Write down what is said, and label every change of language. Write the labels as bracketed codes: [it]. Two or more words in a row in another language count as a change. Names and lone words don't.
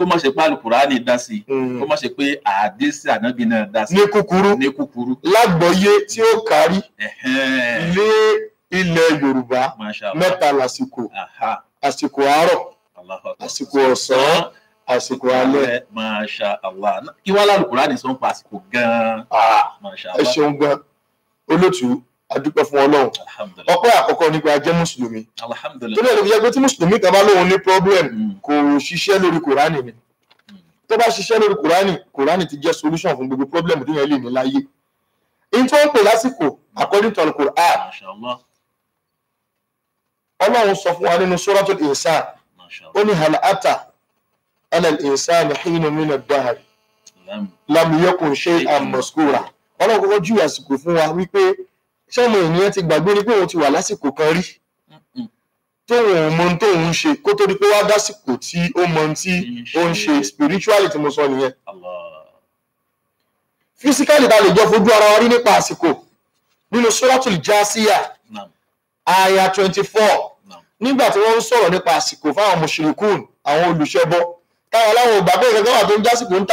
[yo] kó má ṣe pé Al-Qur'ani dá sí kó má ṣe pé àdísì ànábì náà dá sí ní kúkúrú lágbọ́yé tí ó kárí ilé ilẹ̀ Yorùbá mẹ́ta lásìkò àsìkò àárọ̀ àsìkò ọ̀sán àsìkò alẹ́. [ar] ما شاء الله. [yo] Kí wá Al-Qur'ani sọ ń pa àsìkò gan-an. [ar] ما شاء الله. [yo] Ẹ ṣeun gan olótú adúpẹ́ fún Ọlọ́run. Ọpẹ́ àkọ́kọ́ nípa jẹ́ mùsùlùmí. [ar] Alhamdulillah. [yo] tó lè fi jẹ́ pé tí mùsùlùmí kan bá lóun ní problem kò ṣiṣẹ́ lórí Kùránì ni. tó bá ṣiṣẹ́ lórí Kùránì ti jẹ́ solution fún gbogbo problem tí yẹn lè ní láyé. in tó ń pè lásìkò [en] according to [yo] Al-Qur'an. [ar] ما شاء الله. [yo] Ọlọ́run sọ fún wa nínú Suratul Insan. ó ní [ar] هل أتى على الإنسان حين من الدهر لم يكن شيئا مذكورا. [yo] Ọlọ́run kọ́kọ́ jù àsìkò fún wa wípé ṣọ́mọ ènìyàn ti gbàgbé ní pé òun ti wà lásìkò kan rí tóun mọ tóun ń ṣe kó tó di pé wá dásìkò tí ó mọ tí ó ń ṣe spiritually tí mo sọ nìyẹn. Physically ta lè jọ fojú ara wa rí nípa àsìkò nínú Suratul Jasiyah aya 24 nígbà tí wọ́n ń sọ̀rọ̀ nípa àsìkò fáwọn mushrikun àwọn olùṣẹbọ táwọn aláwọ̀ ògbàgbé kankan wà tó ń jásìkò ń